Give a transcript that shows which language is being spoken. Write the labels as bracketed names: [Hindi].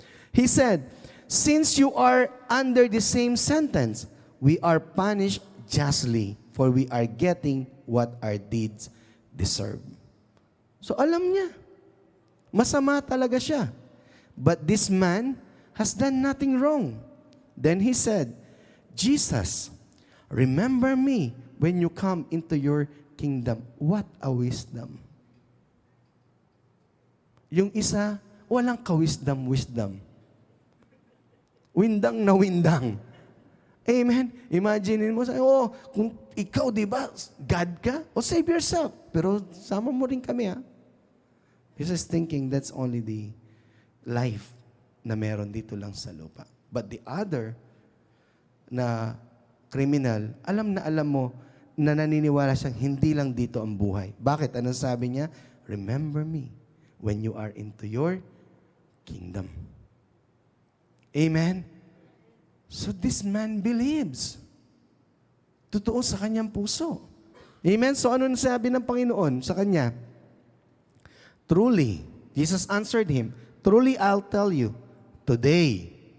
[English] He said, since you are under the same sentence, we are punished justly, for we are getting what our deeds deserve. [Filipino] So alam niya, masama talaga siya. [English] But this man has done nothing wrong. Then he said, Jesus, remember me when you come into your kingdom. What a wisdom. [Filipino] Yung isa, walang ka-wisdom. Windang na windang. Amen? Imagine mo, kung ikaw, di ba, God ka, [English] save yourself. [Filipino] Pero sama mo rin kami, ha? [English] He's just thinking that's only the life [Filipino] na meron dito lang sa lupa. [English] But the other [Filipino] na criminal, alam mo na naniniwala siyang hindi lang dito ang buhay. Bakit? Anong sabi niya? [English] Remember me when you are into your kingdom. Amen? So this man believes. [Filipino] Totoo sa kanyang puso. Amen? So ano sabi ng Panginoon sa kanya? [English] Truly, Jesus answered him, truly I'll tell you, today.